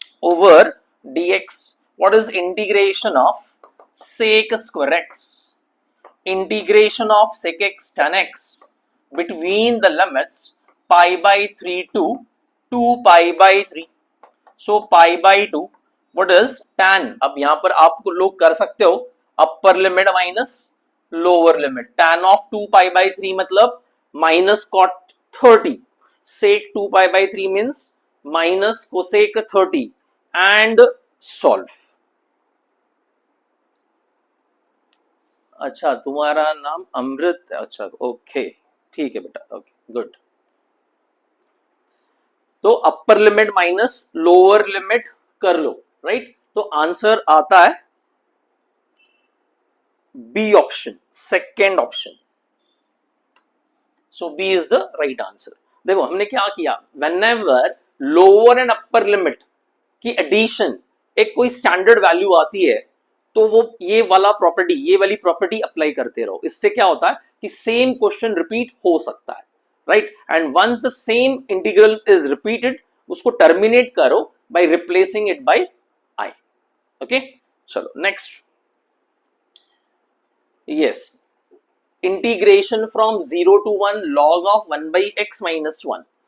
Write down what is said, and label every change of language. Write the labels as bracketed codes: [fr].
[en] Over dx. What is integration of sec square x? Integration of sec x tan x between the limits pi by 3 to 2 pi by 3. So pi by 2, what is tan? [hi] अब यहां पर आप लोग कर सकते हो upper limit minus lower limit. [en] tan of 2 pi by 3 मतलब minus cot 30. sec 2 pi by 3 means minus cosec 30 and solve. [hi] अच्छा तुम्हारा नाम अमृत है. अच्छा ओके ठीक है बेटा. Okay good. तो upper limit minus lower limit कर लो, राइट? तो आंसर आता है B option, second option. [en] So B is the right answer. [hi] देखो हमने क्या किया, whenever lower and upper limit की एडिशन एक कोई स्टैंडर्ड वैल्यू आती है तो वो ये वाली प्रॉपर्टी अप्लाई करते रहो. इससे क्या होता है कि सेम क्वेश्चन रिपीट हो सकता है, right? [en] and once the same integral is repeated [hi] उसको टर्मिनेट करो [en] By replacing it by I. [hi] Okay चलो next. [en] Yes, integration from 0 to 1 log of 1 by x minus 1.